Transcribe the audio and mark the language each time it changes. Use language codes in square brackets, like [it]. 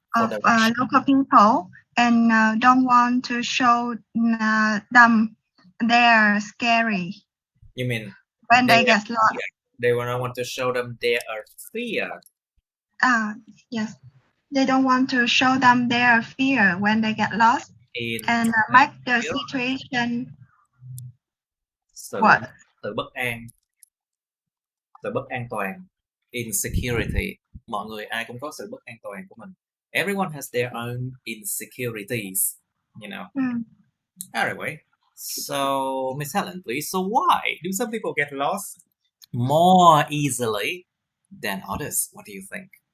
[en] Of local people, and don't want to show them they're scary. You mean when they get lost? They don't want to show them their fear. Yes. They don't want to show them their fear when they get lost, and make the situation [vi] sự bất an, sự bất an toàn, insecurity. Mọi người ai cũng có sự bất an toàn của mình. [en] Everyone has their own insecurities, you know. Anyway, so Miss Helen, please. So why do some people get lost more easily than others? What do you think?